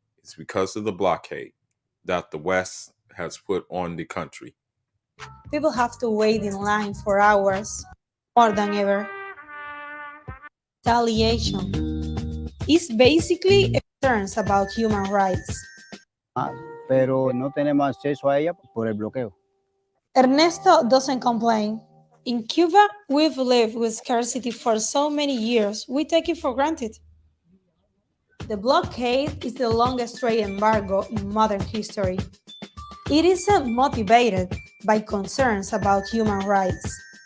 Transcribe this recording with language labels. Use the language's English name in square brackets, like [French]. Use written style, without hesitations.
[English] It's because of the blockade that the West has put on the country. people have to wait in line for hours, more than ever. Retaliation is basically concerns about human rights. [Spanish] Pero no tenemos acceso a ella por el bloqueo. [English] Ernesto doesn't complain. In Cuba, we've lived with scarcity for so many years, we take it for granted. The blockade is the longest trade embargo in modern history. It isn't motivated by concerns about human rights.